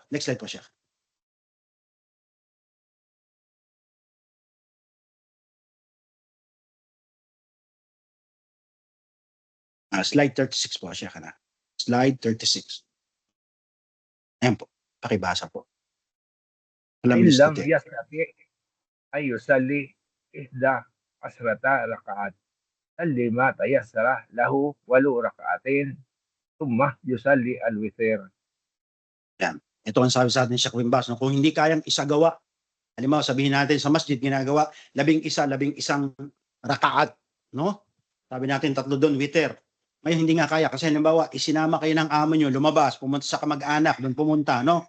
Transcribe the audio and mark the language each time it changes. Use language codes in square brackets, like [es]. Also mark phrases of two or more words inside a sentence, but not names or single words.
[en] Next slide [tl] po siya. Slide 36 po siya kana. Slide 36. Ayan po. Pakibasa po. Alam niyo [ar] إن لم يستطع أن يصلي 11 ركعة صلي ما تيسر له ولو ركعتين ثم يصلي الوتر. [tl] Ito ang sabi sa atin Sheikh Bin Baz, no? Kung hindi kayang isagawa, halimbawa sabihin natin sa masjid ginagawa 11 rakaat, no? Sabi natin 3 doon witr. Ngayon hindi nga kaya kasi halimbawa isinama kayo ng amo nyo, lumabas, pumunta sa kamag-anak, doon pumunta, no?